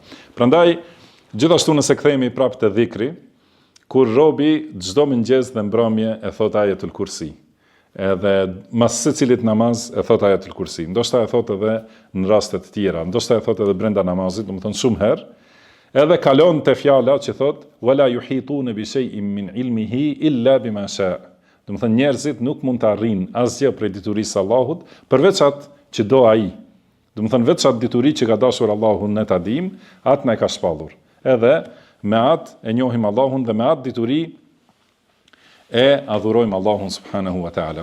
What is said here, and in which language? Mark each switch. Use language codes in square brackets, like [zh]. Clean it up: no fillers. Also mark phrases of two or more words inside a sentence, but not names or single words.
[sq] Prandaj, gjithashtu nëse kthehemi prapë te dhikri, kur robi çdo mëngjes dhe mbrëmje e thot [ar] آية الكرسي. [sq] Edhe mas secilit namaz e thot [ar] آية الكرسي. [sq] Ndoshta e thot edhe në raste të tjera, ndoshta e thot edhe brenda namazit, do të thonë shumë herë. Edhe kalon te fjala që thot [ar] ولا يحيطون بشيء من علمه إلا بما شاء. [sq] Do të thonë njerëzit nuk mund të arrijnë asgjë prej diturisë së Allahut përveç atë që do ai. Do të thonë veç atë dituri që ka dashur Allahu ne ta dim, atë na ka shpallur. Edhe me atë e njohim Allahun dhe me atë dituri e adhurojmë Allahun [ar] سبحانه وتعالى.